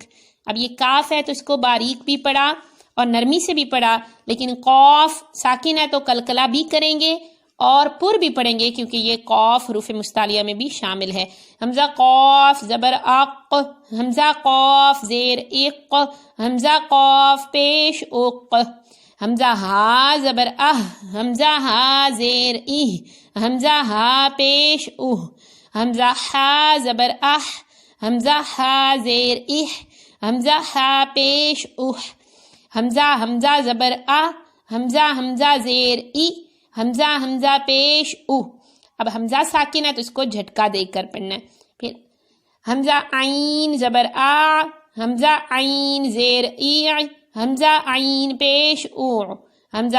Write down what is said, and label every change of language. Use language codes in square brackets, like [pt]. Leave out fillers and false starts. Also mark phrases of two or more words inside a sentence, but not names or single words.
[ur] اب یہ کاف ہے تو اس کو باریک بھی پڑھا اور نرمی سے بھی پڑھا، لیکن قاف ساکن ہے تو قلقلہ بھی کریں گے اور پر بھی پڑھیں گے کیونکہ یہ قاف حروف مستعلیہ میں بھی شامل ہے۔ حمزہ قاف زبر اق، حمزہ قاف زیر اق، حمزہ قاف پیش اق، حمزہ ہا زبر اہ، حمزہ ہا زیر اہ، حمزہ ہا پیش اہ، حمزہ ہا زبر اہ، حمزہ ہا زیر اہ، حمزہ ہا پیش اہ، حمزہ زبر آ، حمزہ زیر ای، حمزہ پیش او۔ اب حمزہ ساکن ہے تو اس کو جھٹکا دے کر پڑھنا ہے۔ پھر حمزہ عین زبر آ، حمزہ عین زیر ای، حمزہ عین پیش او، حمزہ